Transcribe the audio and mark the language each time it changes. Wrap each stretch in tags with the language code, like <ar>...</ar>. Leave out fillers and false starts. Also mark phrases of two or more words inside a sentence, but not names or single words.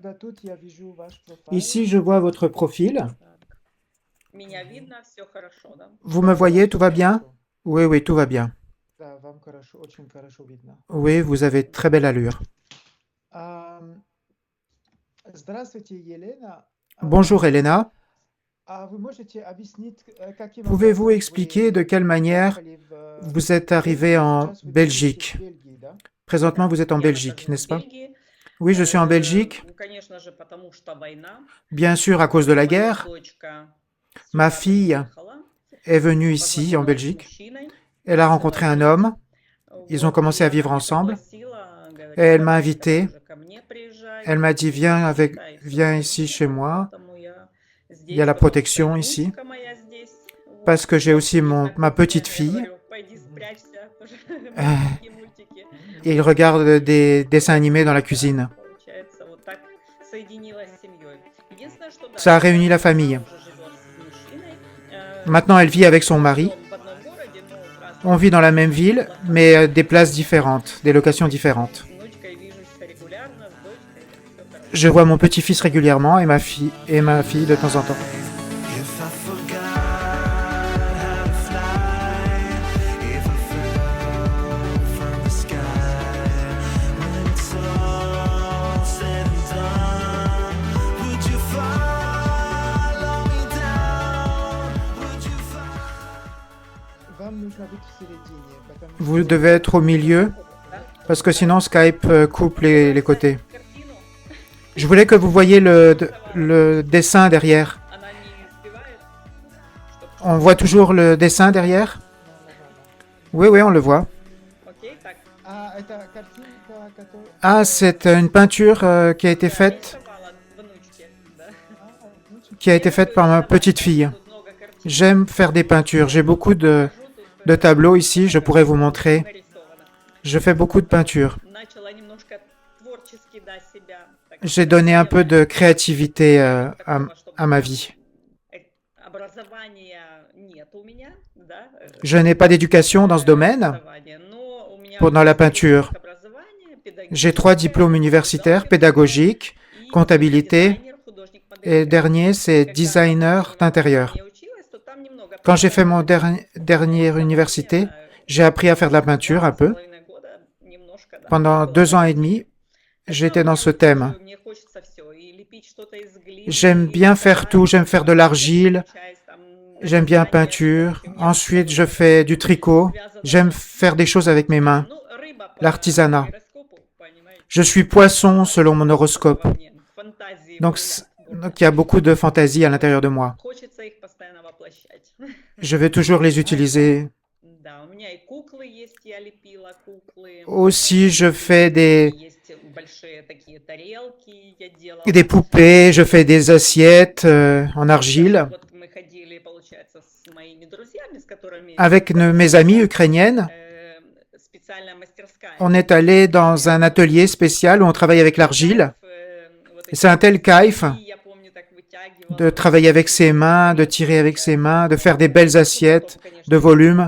<ru>тут я вижу ваш профайл.</ru> <fr>Ici, je vois votre profil.</fr> <ru>Так. Меня видно, все хорошо, да?</ru> <fr>Vous me voyez, tout va bien?</fr> <ru>Хорошо.</ru> <fr>Oui, oui, tout va bien.</fr> <ru>Да, вам хорошо, очень хорошо видно.</ru> <fr>Oui, vous avez très belle allure.</fr> <ru>Ам, Здравствуйте, Елена.</ru> <fr>Bonjour Elena.</fr> <ru>Вы можете объяснить, каким</ru> <fr>Pouvez-vous</fr> <ru>образом</ru> <fr>expliquer de</fr> <ru>вы</ru> <fr>quelle manière</fr> <ru>приехали в</ru> <fr>vous êtes arrivé en</fr> <ru>Сейчас вы находитесь</ru> <fr>Belgique?</fr> <ru>в Бельгии, да?</ru> <fr>Présentement, vous êtes en</fr> <ru>Я</ru> <fr>Belgique,</fr> <ru>нахожусь в</ru> <fr>n'est-ce pas?</fr> <ru>Бельгии.</ru> <fr>Oui, je suis en Belgique.</fr> <ru>Конечно же, потому что война.</ru> <fr>Bien sûr, à cause de la</fr> <ru>Моя</ru> <fr>guerre.</fr> <ru>дочка</ru> <fr>Ma</fr> <ru>сюда</ru> <fr>fille</fr> <ru>приехала,</ru> <fr>est venue ici, en</fr> <ru>познакомилась с</ru> <fr>Belgique.</fr> <ru>мужчиной,</ru> <fr>Elle a rencontré un homme. Ils ont</fr> <ru>вот,</ru> <fr>commencé</fr> <ru>и</ru> <fr>à</fr> <ru>она</ru> <fr>vivre</fr> <ru>меня</ru> <fr>ensemble.</fr> <ru>пригласила, говорит,</ru> <fr>Et elle m'a</fr> <ru>«Давай-ка</ru> <fr>invité.</fr> <ru>тоже ко мне приезжай,</ru> <fr>Elle m'a dit,</fr> <ru>считай, всё</ru> <fr>viens</fr> <ru>хорошо».</ru> <fr>ici chez moi.</fr> <ru>Поэтому я</ru> <fr>Il y a</fr> <ru>здесь,</ru> <fr>la</fr> <ru>потому что</ru> <fr>protection</fr> <ru>и</ru> <fr>ici.</fr> <ru>внучка моя здесь,</ru> <fr>Parce</fr> <ru>вот.</ru> <fr>que j'ai aussi</fr> <ru>И</ru> <fr>ma</fr> <ru>знакомая,</ru> <fr>petite</fr> <ru>я</ru> <fr>fille.</fr> <ru>говорю, пойди спрячься, тоже Euh, мультики.</ru> <fr>Et il regarde des dessins animés dans la cuisine.</fr> <ru>Получается, вот так соединилась с семьей. Единственное, что да,</ru> <fr>Ça a</fr> <ru>сейчас</ru> <fr>réuni la</fr> <ru>она</ru> <fr>famille.</fr> <ru>уже живет с мужчиной.</ru> <fr>Maintenant, elle vit avec son mari.</fr> <ru>Живем в одном городе, но в разных</ru> <fr>On vit dans la même ville, mais des places différentes, des locations différentes.</fr> <ru>с внучкой вижусь регулярно, с дочкой, всё хорошо.</ru> <fr>Je vois mon petit-fils régulièrement et ma fille de temps en temps.</fr> <en>If I forgot how to fly, if I fell from the sky, when it's all said and done, would you follow me down? Would you follow?</en> <ru>Вам нужно быть в середине, потому</ru> <fr>Vous</fr> <ru>что</ru> <fr>devez être au milieu,</fr> <ru>Да?</ru> <fr>parce que sinon Skype coupe les côtés.</fr> <ru>Картину,</ru> <fr>Je voulais que vous voyiez le dessin derrière.</fr> <ru>она не успевает, чтоб-</ru> <fr>On voit toujours le dessin derrière? Oui, oui, on le voit.</fr> <ru>Окей, так. это картинка, которая...</ru> <fr>Ah, c'est une peinture qui a été</fr> <ru>Я</ru> <fr>faite,</fr> <ru>рисовала внучке, да. Внучек.</ru> <fr>qui a été faite par ma petite fille.</fr> <ru>Тут много картин.</ru> <fr>J'aime faire des peintures. J'ai beaucoup de tableaux ici, je pourrais vous montrer.</fr> <ru>Нарисовано.</ru> <fr>Je fais beaucoup de peintures.</fr> <ru>Начала немножко творчески, да, себя. так</ru> <fr>J'ai donné un peu de créativité</fr> <ru>такого, чтобы</ru> <fr>à ma vie.</fr> <ru>образования нет у меня, да.</ru> <fr>Je n'ai pas d'éducation dans ce domaine.</fr> <ru>Образования, но у меня</ru> <fr>Pendant la</fr> <ru>есть</ru> <fr>peinture,</fr> <ru>образование,</ru> <fr>j'ai 3 diplômes universitaires, pédagogique,</fr> <ru>и</ru> <fr>comptabilité,</fr> <ru>дизайнер, художник-модель.</ru> <fr>et dernier, c'est designer d'intérieur.</fr> <ru>Я училась, то там немного</ru> <fr>Quand j'ai fait mon dernière université, j'ai appris à faire de la peinture un peu.</fr> <ru>2,5 года немножко, да,</ru> <fr>Pendant</fr> <ru>было</ru> <fr>2 ans et</fr> <ru>такое.</ru> <fr>demi,</fr> <ru>Это</ru> <fr>j'étais</fr> <ru>у</ru> <fr>dans</fr> <ru>меня</ru> <fr>ce</fr> <ru>вот</ru> <fr>thème.</fr> <ru>тоже, мне хочется всё, и лепить что-то из глины,</ru> <fr>J'aime</fr> <ru>и</ru> <fr>bien faire</fr> <ru>рисовать,</ru> <fr>tout, j'aime faire de l'argile,</fr> <ru>часть, там,</ru> <fr>j'aime bien</fr> <ru>вязание,</ru> <fr>peinture.</fr> <ru>короче, у меня</ru> <fr>Ensuite,</fr> <ru>всё</ru> <fr>je fais du tricot.</fr> <ru>связано</ru> <fr>J'aime</fr> <ru>с-</ru> <fr>faire des choses avec mes mains.</fr> <ru>Ну, рыба по</ru> <fr>L'artisanat.</fr> <ru>гороскопу, понимаете,</ru> <fr>Je suis poisson selon mon horoscope.</fr> <ru>во мне, фантазии</ru> <fr>Donc,</fr> <ru>бурлят, бурлят.</ru> <fr>donc il y a beaucoup de fantaisie à l'intérieur de moi.</fr> <ru>Хочется их постоянно воплощать.</ru> <fr>Je vais toujours les utiliser.</fr> <ru>Да, у меня и куклы есть, я лепила куклы.</ru> <fr>Aussi, je fais des</fr> <ru>Есть большие такие тарелки, я делала.</ru> <fr>poupées, je fais des assiettes en argile.</fr> <ru>Вот мы ходили, получается, с моими друзьями, с которыми...</ru> <fr>Avec mes amies ukrainiennes,</fr> <ru>специальная мастерская.</ru> <fr>on est allé dans un atelier spécial où on travaille avec l'argile.</fr> <ru>Вот</ru> <fr>Et c'est un tel kiff</fr> <ru>эти, я помню, так вытягивала.</ru> <fr>de travailler avec ses mains, de tirer avec ses mains, de faire des belles assiettes</fr> <ru>Потом, конечно,</ru> <fr>de volume.</fr>